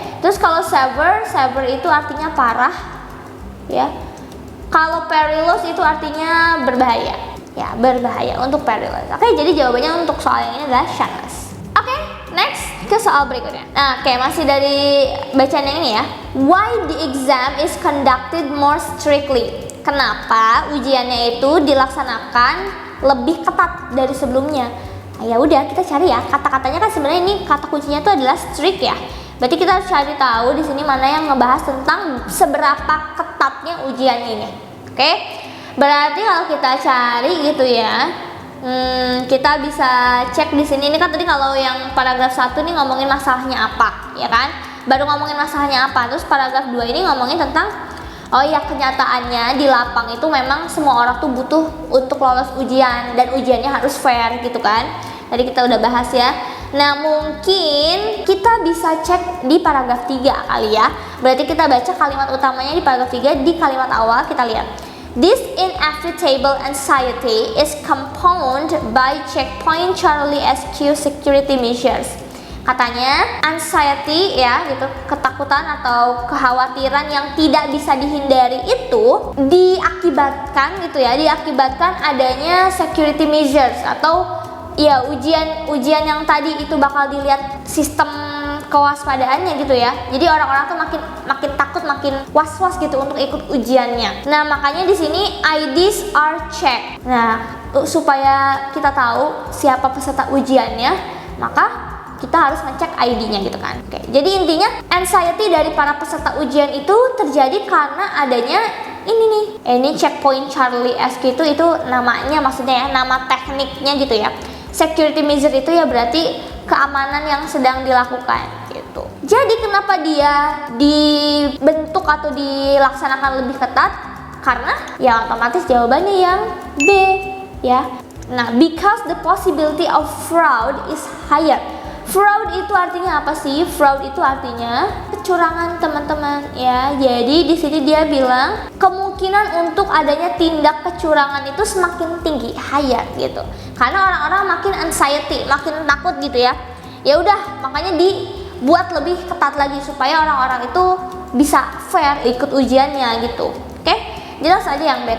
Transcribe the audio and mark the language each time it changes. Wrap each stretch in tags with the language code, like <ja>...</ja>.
<id>Terus kalau severe itu artinya parah ya. Kalau perilous itu artinya berbahaya ya, berbahaya untuk perilous. Oke, jadi jawabannya untuk soal yang ini adalah shunless. Oke, next ke soal berikutnya. Nah, oke, masih dari bacaan yang ini ya.</id> <en>Why the exam is conducted more strictly?</en> <id>Kenapa ujiannya itu dilaksanakan lebih ketat dari sebelumnya? Nah, ya udah kita cari ya. Kata-katanya kan sebenarnya ini kata kuncinya itu adalah strict ya. Berarti kita harus cari tahu di sini mana yang ngebahas tentang seberapa ketatnya ujian ini. Oke? Berarti kalau kita cari gitu ya, kita bisa cek di sini. Ini kan tadi kalau yang paragraf 1 nih ngomongin masalahnya apa, ya kan? Baru ngomongin masalahnya apa. Terus paragraf 2 ini ngomongin tentang oh ya, kenyataannya di lapang itu memang semua orang tuh butuh untuk lolos ujian dan ujiannya harus fair gitu kan. Tadi kita udah bahas ya. Nah, mungkin kita bisa cek di paragraf 3 kali ya. Berarti kita baca kalimat utamanya di paragraf 3. Di kalimat awal kita lihat,</id> <en>this inevitable anxiety is compounded by checkpoint Charlie SQ security measures.</en> <id>Katanya anxiety ya gitu, ketakutan atau kekhawatiran yang tidak bisa dihindari itu diakibatkan gitu ya, diakibatkan adanya security measures atau ya ujian yang tadi itu bakal dilihat sistem kewaspadaannya gitu ya. Jadi orang-orang tuh makin takut, makin was-was gitu untuk ikut ujiannya. Nah, makanya di sini</id> <en>IDs are checked.</en> <id>Nah, supaya kita tahu siapa peserta ujiannya, maka kita harus ngecek ID-nya gitu kan. Oke, jadi intinya anxiety dari para peserta ujian itu terjadi karena adanya ini nih. Ini checkpoint Charlie SQ itu namanya, maksudnya ya, nama tekniknya gitu ya. Security measure itu ya berarti keamanan yang sedang dilakukan gitu. Jadi kenapa dia dibentuk atau dilaksanakan lebih ketat? Karena ya otomatis jawabannya yang B ya.</id> <en>Nah, because the possibility of fraud is higher.</en> <id>Fraud itu artinya apa sih? Fraud itu artinya kecurangan teman-teman ya. Jadi di sini dia bilang kemungkinan untuk adanya tindak kecurangan itu semakin tinggi, higher gitu. Karena orang-orang makin anxiety, makin takut gitu ya. Ya udah, makanya dibuat lebih ketat lagi supaya orang-orang itu bisa fair ikut ujiannya gitu. Oke? Jelas aja yang B.</id>